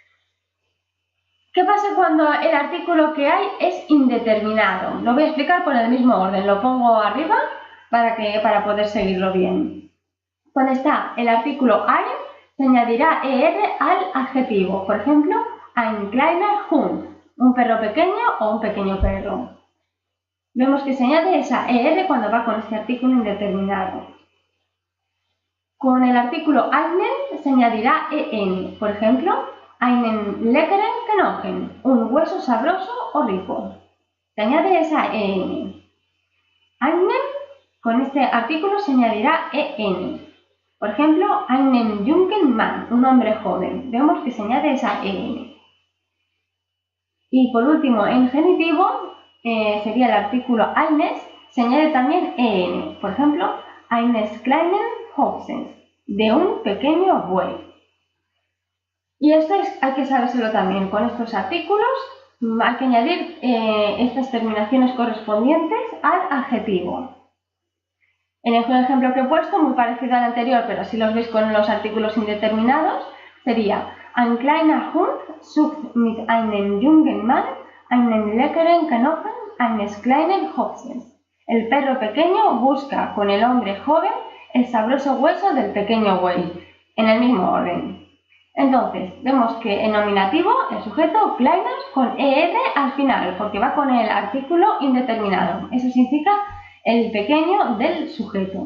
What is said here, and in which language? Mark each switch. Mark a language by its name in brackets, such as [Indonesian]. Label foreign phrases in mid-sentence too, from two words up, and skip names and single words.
[Spanish] ¿Qué pasa cuando el artículo que hay es indeterminado? Lo voy a explicar por el mismo orden, lo pongo arriba para poder seguirlo bien. Cuando está el artículo ein, se añadirá er al adjetivo. Por ejemplo, [German] ein kleiner Hund, [Spanish] un perro pequeño o un pequeño perro. Vemos que se añade esa er cuando va con este artículo indeterminado. Con el artículo einen se añadirá en. Por ejemplo, [German] einen leckeren Knochen, [Spanish] un hueso sabroso o rico. Se añade esa en. Einen, con este artículo se añadirá en. Por ejemplo, [German] einen jungen Mann, [Spanish] un hombre joven. Vemos que se añade esa en. Y por último, en genitivo, sería el artículo eines, se añade también en. Por ejemplo, [German] eines kleinen Ochsens, [Spanish] de un pequeño buey. Y esto hay que sabérselo también. Con estos artículos hay que añadir estas terminaciones correspondientes al adjetivo. En el ejemplo que he puesto, muy parecido al anterior, pero si los veis con los artículos indeterminados, sería [German] ein kleiner Hund sucht mit einem jungen Mann einen leckeren Knochen eines kleinen Ochsens. [Spanish] El perro pequeño busca con el hombre joven el sabroso hueso del pequeño buey, en el mismo orden. Entonces, vemos que en nominativo, el sujeto kleiner con er al final, porque va con el artículo indeterminado. Eso significa el pequeño del sujeto.